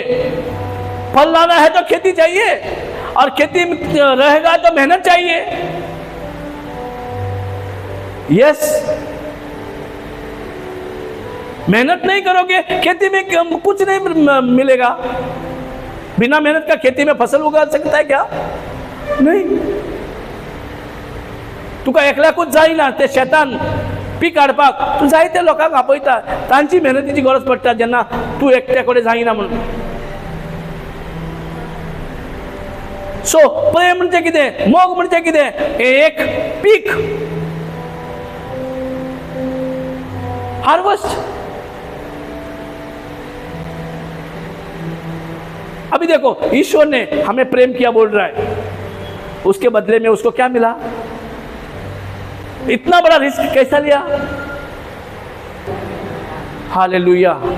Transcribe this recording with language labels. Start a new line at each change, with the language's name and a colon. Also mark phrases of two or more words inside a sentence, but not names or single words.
Hindi: फल लाना है तो खेती चाहिए, और खेती में रहेगा तो मेहनत चाहिए। यस, मेहनत नहीं करोगे खेती में कुछ नहीं मिलेगा। बिना मेहनत का खेती में फसल उगा सकता है क्या? नहीं।
Konkani: तुका एकल्या कुछ जाईना, ते शेतान पीक काडपाक तू जायते लोकांक आपयता, तांची मेहनतीची गरज पडटा जेन्ना तू एकट्याकडे जाईना म्हणून। सो प्रेम म्हणजे कितें? मोग म्हणजे कितें? एक पीक, हार्वेस्ट।
Hindi: अभी देखो, ईश्वर ने हमें प्रेम किया बोल रहा है, उसके बदले में उसको क्या मिला? इतना बड़ा रिस्क कैसा लिया? हालेलुया।